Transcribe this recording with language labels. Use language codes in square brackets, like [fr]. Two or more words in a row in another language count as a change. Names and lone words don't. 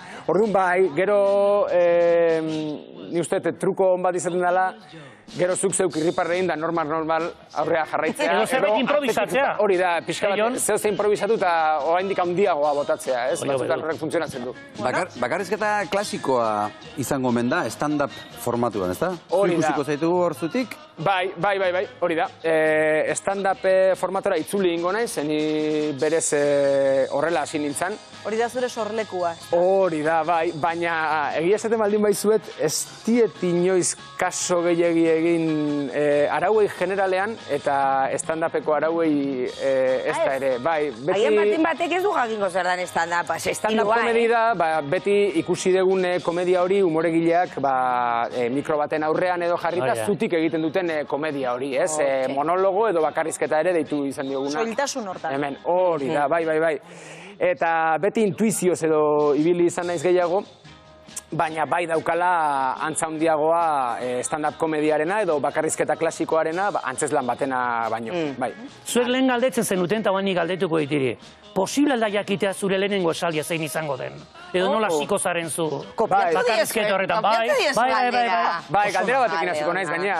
[eu] Orduan bai, gero ni uste truko on bat izaten dela, gero zuk zeuk irriparrein da normal aurrea jarraitzea. Edo zerbait improvisatzea. Hori da, pixka bat, zehose improvisatu eta oraindik handiagoa botatzea, ez? Batzutan horrek funtzionatzen du. Bakarrizketa klasikoa izango omen da, stand-up formatuan, ez da? Hori da. Ikusiko zaitugu hor zutik? Bai, hori da. Stand-up formatora itzuli ingo naiz, zeni berez horrela hasi nintzen. Hori da zure sorlekua. Hori da, bai, baina egia esaten baldin baizuet, ez diet inoiz kaso gehiagi egin arauei generalean, eta stand-upeko arauei ez da ere, bai. Haien batin batek ez du jakingo zer dan stand-up. Stand-up komedi da, beti ikusi dugun komedia hori, humoregileak mikro baten aurrean edo jarrita zutik egiten duten komedia hori, ez? Monologo edo bakarrizketa ere deitu izan dioguna. Soiltasun hortan. Hemen, hori da, bai. Eta beti intuizioz edo ibili izan naiz gehiago, baina bai daukala antza handiagoa stand-up komediarena edo bakarrizketa klasikoarena antzeslan batena baino. Zuek lehen galdetzen zenuten eta nik galdetuko ditiri. Posible da jakitea zure lehenengo esaldia zein izango den? Edo nola hasiko zaren zu bakarrizketa horretan? Bai, galdera batekin hasiko naiz gainera.